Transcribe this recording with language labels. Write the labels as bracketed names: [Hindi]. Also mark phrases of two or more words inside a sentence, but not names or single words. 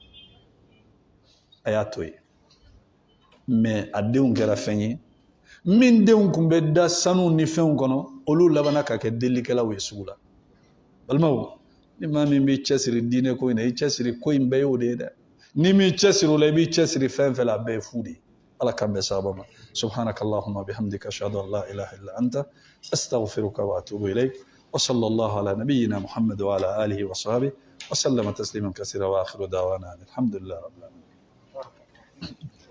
[Bambara] a y'a to yen mais a denw kɛra fɛn ye min denw tun bɛ da sanu ni fɛnw kɔnɔ olu labanna ka kɛ delilikɛlaw ye sugu la balimaw ni maa min b'i cɛsiri diinɛ ko in na i cɛsiri ko in bɛɛ y'o de ye dɛ ni m'i cɛsiri o la i b'i cɛsiri fɛn fɛn la a bɛɛ ye fu de ye ala k'an bɛɛ sababa ma [Arabic] سبحانك اللهم وبحمدك أشهد أن لا إله إلا أنت أستغفرك وأتوب إليك وصلى الله على نبينا محمد وعلى آله وصحبه وسلم تسليما كثيرا وآخر دعوانا الحمد لله رب العالمين